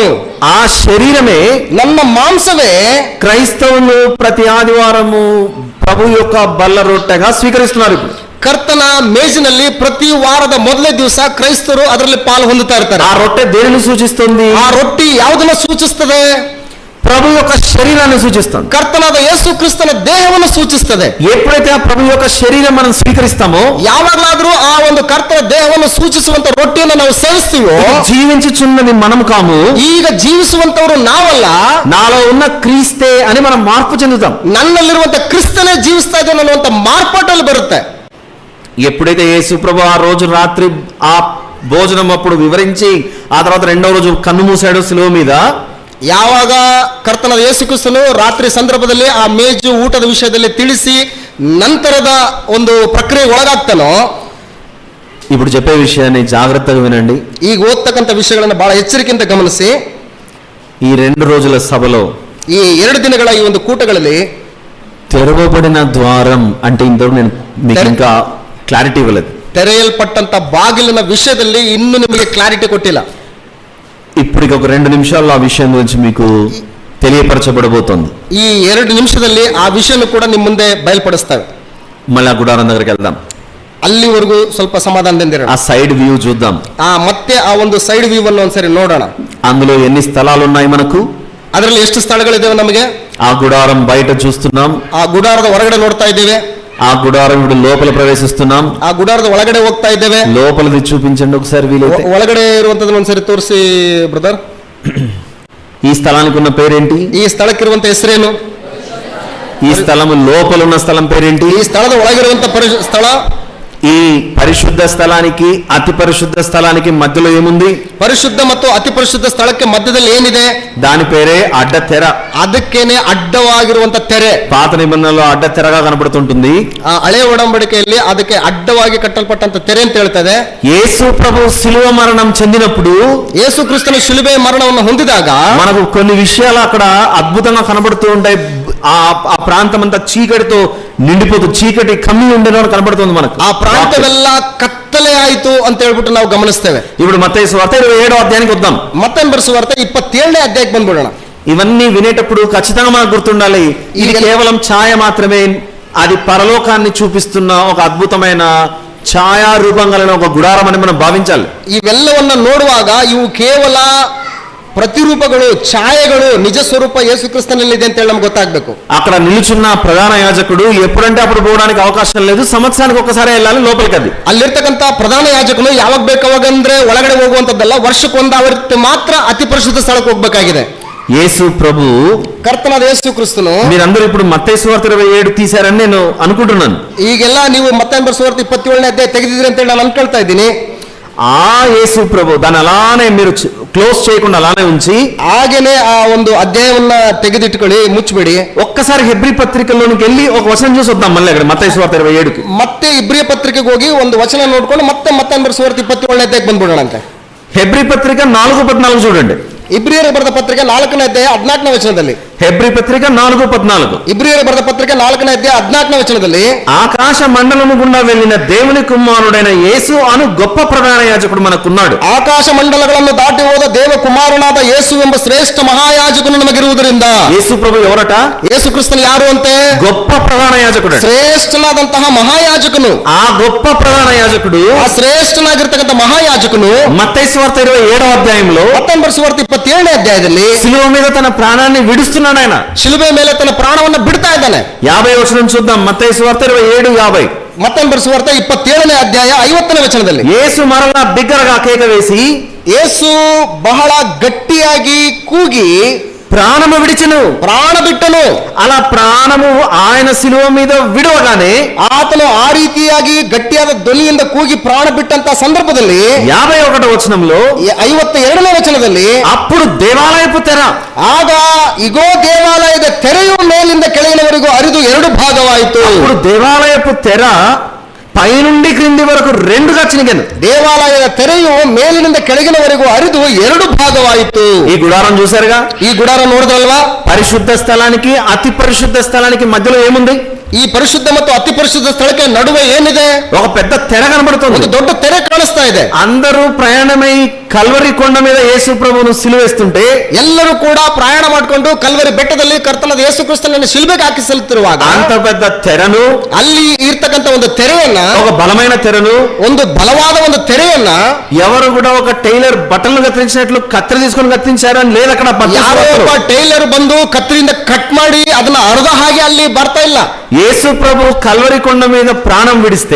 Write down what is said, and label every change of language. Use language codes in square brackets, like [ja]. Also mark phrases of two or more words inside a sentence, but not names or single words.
[te] ఆ శరీరమే [kn] ನನ್ನ ಮಾಂಸವೇ [te] క్రైస్తవులు ప్రతి ఆదివారము ప్రభు యొక్క బల్ల రొట్టెగా స్వీకరిస్తున్నారు. [kn] ಕರ್ತನ ಮೇಜಿನಲ್ಲಿ ಪ್ರತಿ ವಾರದ ಮೊದಲನೇ ದಿವಸ ಕ್ರೈಸ್ತರು ಅದರಲ್ಲಿ ಪಾಲು ಹೊಂದುತ್ತಾ ಇರ್ತಾರೆ. [te] ఆ రొట్టె దేనిని సూచిస్తుంది? [kn] ಆ ರೊಟ್ಟಿ ಯಾವುದನ್ನ ಸೂಚಿಸ್ತದೆ? [te] ప్రభు యొక్క శరీరాన్ని సూచిస్తుంది. [kn] ಕರ್ತನಾದ ಯೇಸು ಕ್ರಿಸ್ತನ ದೇಹವನ್ನು ಸೂಚಿಸ್ತದೆ. [te] ఎప్పుడైతే ఆ ప్రభు యొక్క శరీరం మనం స్వీకరిస్తామో, [kn] ಯಾವಾಗಲಾದ್ರೂ ಆ ಒಂದು ಕರ್ತನ ದೇಹವನ್ನು ಸೂಚಿಸುವಂತ ರೊಟ್ಟಿಯನ್ನು ನಾವು ಸೇವಿಸ್ತೀವೋ, [te] జీవించుచున్నది మనం కాము, [kn] ಈಗ ಜೀವಿಸುವಂತವರು ನಾವಲ್ಲ, [te] నాలో ఉన్న క్రీస్తే అని మనం మార్పు చెందుతాం. [kn] ನನ್ನಲ್ಲಿರುವಂತ ಕ್ರಿಸ್ತನೇ ಜೀವಿಸ್ತಾ ಇದ್ದಾನೆ ಅನ್ನುವಂತ ಮಾರ್ಪಾಟಲ್ಲಿ ಬರುತ್ತೆ. [te] ఎప్పుడైతే యేసు ప్రభు ఆ రోజు రాత్రి ఆ భోజనం అప్పుడు వివరించి ఆ తర్వాత రెండవ రోజు కన్ను మూసాడు శిలువ మీద, [kn] ಯಾವಾಗ ಕರ್ತನಾದ ಯೇಸು ಕ್ರಿಸ್ತನು ರಾತ್ರಿ ಸಂದರ್ಭದಲ್ಲಿ ಆ ಮೇಜು ಊಟದ ವಿಷಯದಲ್ಲಿ ತಿಳಿಸಿ ನಂತರದ ಒಂದು ಪ್ರಕ್ರಿಯೆ ಒಳಗಾಗ್ತಾನೋ, [te] ఇప్పుడు చెప్పే విషయాన్ని జాగ్రత్తగా వినండి. [kn] ಈಗ ಓದ್ತಕ್ಕಂಥ ವಿಷಯಗಳನ್ನು ಬಹಳ ಎಚ್ಚರಿಕೆಯಿಂದ ಗಮನಿಸಿ. [te] ఈ 2 రోజుల సభలో [kn] ಈ 2 ದಿನಗಳ ಈ ಒಂದು ಕೂಟಗಳಲ್ಲಿ [te] తెరవబడిన ద్వారం అంటే ఇంతవరకు నేను మీకు ఇంకా క్లారిటీ ఇవ్వలేదు. [kn] ತೆರೆಯಲ್ಪಟ್ಟಂತ ಬಾಗಿಲಿನ ವಿಷಯದಲ್ಲಿ ಇನ್ನೂ ನಿಮಗೆ ಕ್ಲಾರಿಟಿ ಕೊಟ್ಟಿಲ್ಲ. [te] ఇప్పటికి ఒక 2 నిమిషాల్లో ఆ విషయం గురించి మీకు తెలియపరచబడబోతోంది. [kn] ಈ 2 ನಿಮಿಷದಲ್ಲಿ ಆ ವಿಷಯನೂ ಕೂಡ ನಿಮ್ಮ ಮುಂದೆ ಬಯಲ್ಪಡಿಸ್ತೇವೆ. [te] మళ్ళీ ఆ గుడారం దగ్గరికి వెళ్దాం. [kn] ಅಲ್ಲಿವರೆಗೂ ಸ್ವಲ್ಪ ಸಮಾಧಾನದಿಂದಿರೋಣ. [te] ఆ [en] side view [te] చూద్దాం. [kn] ಮತ್ತೆ ಆ ಒಂದು [en] side view [kn] ಅನ್ನು ಒಂದ್ಸರಿ ನೋಡೋಣ. [te] అందులో ఎన్ని స్థలాలు ఉన్నాయి మనకు? [kn] ಅದರಲ್ಲಿ ಎಷ್ಟು ಸ್ಥಳಗಳಿದ್ದೇವೆ ನಮಗೆ? [te] ఆ గుడారం బయట చూస్తున్నాం, [kn] ಆ ಗುಡಾರದ ಹೊರಗಡೆ ನೋಡ್ತಾ ಇದ್ದೇವೆ. [te] ఆ గుడారం ఇప్పుడు లోపల ప్రవేశిస్తున్నాం, [kn] ಆ ಗುಡಾರದ ಒಳಗಡೆ ಹೋಗ್ತಾ ಇದ್ದೇವೆ. [te] లోపలిది చూపించండి ఒకసారి వీలైతే. [kn] ಒಳಗಡೆ ಇರುವಂತದನ್ನ ಒಂದ್ಸರಿ ತೋರಿಸಿ ಬ್ರದರ್. [te] ఈ స్థలానికి ఉన్న పేరేంటి? [kn] ಈ ಸ್ಥಳಕ್ಕಿರುವಂತ ಹೆಸರೇನು? [te] ఈ స్థలము లోపల ఉన్న స్థలం పేరేంటి? [kn] ಈ ಸ್ಥಳದ ಒಳಗಿರುವಂತ ಸ್ಥಳ. [te] ఈ పరిశుద్ధ స్థలానికి అతి పరిశుద్ధ స్థలానికి మధ్యలో ఏముంది? [kn] ಪರಿಶುದ್ಧ ಮತ್ತು ಅತಿ ಪರಿಶುದ್ಧ ಸ್ಥಳಕ್ಕೆ ಮಧ್ಯದಲ್ಲಿ ಏನಿದೆ? [te] దాని పేరే అడ్డ తెర. [kn] ಅದಕ್ಕೇನೆ ಅಡ್ಡವಾಗಿರುವಂತ ತೆರೆ. [te] పాత నిబంధనలో అడ్డ తెరగా కనబడుతుంటుంది. [kn] ಆ ಹಳೆ ಒಡಂಬಡಿಕೆಯಲ್ಲಿ ಅದಕ್ಕೆ ಅಡ್ಡವಾಗಿ ಕಟ್ಟಲ್ಪಟ್ಟಂತ ತೆರೆ ಅಂತ ಹೇಳ್ತದೆ. [te] యేసు ప్రభు శిలువ మరణం చెందినప్పుడు, [kn] ಯೇಸು ಕ್ರಿಸ್ತನ ಶಿಲುಬೆ ಮರಣವನ್ನು ಹೊಂದಿದಾಗ [te] మనకు కొన్ని విషయాలు అక్కడ అద్భుతంగా కనబడుతూ ఉంటాయి. ఆ ప్రాంతం అంతా చీకటితో నిండిపోతూ చీకటి కమ్మి ఉండేవాడు కనబడుతుంది మనకు. [kn] ಆ ಪ್ರಾಂತವೆಲ್ಲ ಕತ್ತಲೆ ಆಯಿತು ಅಂತ ಹೇಳ್ಬಿಟ್ಟು ನಾವು ಗಮನಿಸ್ತೇವೆ. [te] ఇప్పుడు మత్తయి సువార్త 27వ అధ్యాయానికి వద్దాం. [kn] ಮತ್ತೊಂದು ಬರೆಸುವಾರ್ತೆ 27ನೇ ಅಧ್ಯಾಯಕ್ಕೆ ಬಂದ್ಬಿಡೋಣ. [te] ఇవన్నీ వినేటప్పుడు ఖచ్చితంగా మనకు గుర్తుండాలి, ఇది కేవలం ఛాయ మాత్రమే, అది పరలోకాన్ని చూపిస్తున్న ఒక అద్భుతమైన ఛాయారూపం కలిగిన ఒక గుడారం అని మనం భావించాలి. [kn] ಇವೆಲ್ಲವನ್ನ ನೋಡುವಾಗ ಇವು ಕೇವಲ ಪ್ರತಿರೂಪಗಳು, ಛಾಯೆಗಳು, ನಿಜ ಸ್ವರೂಪ ಯೇಸು ಕ್ರಿಸ್ತನಲ್ಲಿದೆ ಅಂತ ಹೇಳಿ ನಮ್ಗೆ ಗೊತ್ತಾಗಬೇಕು. [te] అక్కడ నిలుచున్న ప్రధాన యాజకుడు ఎప్పుడంటే అప్పుడు పోవడానికి అవకాశం లేదు, సంవత్సరానికి ఒక్కసారి వెళ్ళాలి లోపలికి. అది [kn] ಅಲ್ಲಿರ್ತಕ್ಕಂಥ ಪ್ರಧಾನ ಯಾಜಕನು ಯಾವಾಗ ಬೇಕಾವಾಗಂದ್ರೆ ಒಳಗಡೆ ಹೋಗುವಂತದ್ದಲ್ಲ, ವರ್ಷಕ್ಕೊಂದು ಆವೃತ್ತಿ ಮಾತ್ರ ಅತಿ ಪರಿಶುದ್ಧ ಸ್ಥಳಕ್ಕೆ ಹೋಗ್ಬೇಕಾಗಿದೆ. [te] యేసు ప్రభు, [kn] ಕರ್ತನಾದ ಯೇಸು ಕ್ರಿಸ್ತನು, [te] మీరందరూ ఇప్పుడు మత్తయి సువార్త 27 తీశారని నేను అనుకుంటున్నాను. [kn] ಈಗೆಲ್ಲ ನೀವು ಮತ್ತಾಯನ ಬರೆಸುವಾರ್ತೆ 27ನೇ ಅಧ್ಯಾಯ ತೆಗೆದಿದ್ರಿ ಅಂತ ಹೇಳಿ ನಾನು ಅನ್ಕೊಳ್ತಾ ಇದ್ದೀನಿ. [te] ఆ యేసు ప్రభు దాన్ని అలానే మీరు క్లోజ్ చేయకుండా అలానే ఉంచి [kn] ಹಾಗೇನೆ ಆ ಒಂದು ಅಧ್ಯಾಯವನ್ನ ತೆಗೆದಿಟ್ಕೊಳ್ಳಿ, ಮುಚ್ಚಬೇಡಿ. [te] ఒక్కసారి హెబ్రీ పత్రికలోనికి వెళ్ళి ఒక వచనం చూసి వద్దాం మళ్ళీ అక్కడ మత్తయి సువార్త 27కి. [kn] ಮತ್ತೆ ಇಬ್ರಿಯ ಪತ್ರಿಕೆಗೆ ಹೋಗಿ ಒಂದು ವಚನ ನೋಡ್ಕೊಂಡು ಮತ್ತೆ ಮತ್ತಾಯನ ಬರೆಸುವಾರ್ತೆ 27ನೇ ಅಧ್ಯಾಯಕ್ಕೆ ಬಂದ್ಬಿಡೋಣ ಅಂತ. [te] హెబ్రీ పత్రిక 4:14 చూడండి. [kn] ಇಬ್ರಿಯರಿಗೆ ಬರೆದ ಪತ್ರಿಕೆ 4ನೇ ಅಧ್ಯಾಯ 14ನೇ ವಚನದಲ್ಲಿ. [te] హెబ్రీ పత్రిక 4:14. [kn] ಇಬ್ರಿಯರಿಗೆ ಬರೆದ ಪತ್ರಿಕೆ 4ನೇ ಅಧ್ಯಾಯ 14ನೇ వచనದಲ್ಲಿ, [te] ఆకాశ మండలము గుండా వెళ్ళిన దేవుని కుమారుడైన యేసు అను గొప్ప ప్రధాన యాజకుడు మనకున్నాడు. [kn] ಆಕಾಶ ಮಂಡಲಗಳನ್ನು ದಾಟಿ ಹೋದ ದೇವ ಕುಮಾರನಾದ ಯೇಸು ಎಂಬ ಶ್ರೇಷ್ಠ ಮಹಾಯಾಜಕನು ನಮಗಿರುವುದರಿಂದ. [te] యేసు ప్రభు ఎవరట? [kn] ಯೇಸು ಕ್ರಿಸ್ತನು ಯಾರು ಅಂತೆ? [te] గొప్ప ప్రధాన యాజకుడు. [kn] ಶ್ರೇಷ್ಠನಾದಂತಹ ಮಹಾಯಾಜಕನು. [te] ఆ గొప్ప ప్రధాన యాజకుడు, [kn] ಆ ಶ್ರೇಷ್ಠನಾಗಿರ್ತಕ್ಕಂಥ ಮಹಾಯಾಜಕನು [te] మత్తయి సువార్త 27వ అధ్యాయంలో [kn] ಮತ್ತಾಯನ ಬರೆಸುವಾರ್ತೆ 27ನೇ ಅಧ್ಯಾಯದಲ್ಲಿ [te] శిలువ మీద తన ప్రాణాన్ని విడుస్తున్నాడు ఆయన. [kn] ಶಿಲುಬೆ ಮೇಲೆ ತನ್ನ ಪ್ರಾಣವನ್ನು ಬಿಡ್ತಾ ಇದ್ದಾನೆ. [te] 50వ వచనం చూద్దాం. మత్తయి సువార్త 27:50. [kn] ಮತ್ತಾಯನ ಬರೆಸುವಾರ್ತೆ 27ನೇ ಅಧ್ಯಾಯ 50ನೇ ವಚನದಲ್ಲಿ, [te] యేసు మరలా బిగ్గరగా కేక వేసి [kn] ಯೇಸು ಬಹಳ ಗಟ್ಟಿಯಾಗಿ ಕೂಗಿ [te] ప్రాణము విడిచెను. [kn] ಪ್ರಾಣ ಬಿಟ್ಟನು. [te] అలా ప్రాణము ఆయన శిలువ మీద విడవగానే [kn] ಆತನು ಆ ರೀತಿಯಾಗಿ ಗಟ್ಟಿಯಾದ ಧ್ವನಿಯಿಂದ ಕೂಗಿ ಪ್ರಾಣ ಬಿಟ್ಟಂತ ಸಂದರ್ಭದಲ್ಲಿ [te] 51వ వచనంలో [kn] 52ನೇ ವಚನದಲ್ಲಿ, [te] అప్పుడు దేవాలయపు తెర, [kn] ಆಗ ಇಗೋ ದೇವಾಲಯದ ತೆರೆಯು ಮೇಲಿಂದ ಕೆಳಗಿನವರೆಗೂ ಹರಿದು 2 ಭಾಗವಾಯಿತು. [te] అప్పుడు దేవాలయపు తెర పైనుండి క్రింది వరకు 2గా చినిగాను. [kn] ದೇವಾಲಯದ ತೆರೆಯು ಮೇಲಿನಿಂದ ಕೆಳಗಿನವರೆಗೂ ಹರಿದು 2 ಭಾಗವಾಯಿತು. [te] ఈ గుడారం చూసారుగా? [kn] ಈ ಗುಡಾರ ನೋಡಿದ್ರಲ್ವಾ? [te] పరిశుద్ధ స్థలానికి అతి పరిశుద్ధ స్థలానికి మధ్యలో ఏముంది? [kn] ಈ ಪರಿಶುದ್ಧ ಮತ್ತು ಅತಿ ಪರಿಶುದ್ಧ ಸ್ಥಳಕ್ಕೆ ನಡುವೆ ಏನಿದೆ? [te] ఒక పెద్ద తెర కనబడుతుంది. [kn] ಒಂದು ದೊಡ್ಡ ತೆರೆ ಕಾಣಿಸ್ತಾ ಇದೆ. [te] అందరూ ప్రయాణమై కల్వరి కొండ మీద యేసు ప్రభువును సిలువేస్తుంటే [kn] ಎಲ್ಲರೂ ಕೂಡ ಪ್ರಯಾಣ ಮಾಡಿಕೊಂಡು ಕಲ್ವರಿ ಬೆಟ್ಟದಲ್ಲಿ ಕರ್ತನಾದ ಯೇಸು ಕ್ರಿಸ್ತನನ್ನು ಶಿಲುಬೆಗೆ ಹಾಕಿಸಲ್ತಿರುವಾಗ [te] అంత పెద్ద తెరను, [kn] ಅಲ್ಲಿ ಇರ್ತಕ್ಕಂಥ ಒಂದು ತೆರೆಯನ್ನ, [te] ఒక బలమైన తెరను, [kn] ಒಂದು ಬಲವಾದ ಒಂದು ತೆರೆಯನ್ನ [te] ఎవరు కూడా ఒక టైలర్ బట్టలు కత్తిరించినట్లు కత్తిరి తీసుకొని కత్తిరించారు అని లేదు అక్కడ. [kn] ಯಾರೋ ಒಬ್ಬ ಟೈಲರ್ ಬಂದು ಕತ್ತರಿಯಿಂದ ಕಟ್ ಮಾಡಿ ಅದನ್ನ ಅರ್ಧ ಹಾಗೆ ಅಲ್ಲಿ ಬರ್ತಾ ಇಲ್ಲ. [te] యేసు ప్రభు కల్వరి కొండ మీద ప్రాణం విడిస్తే,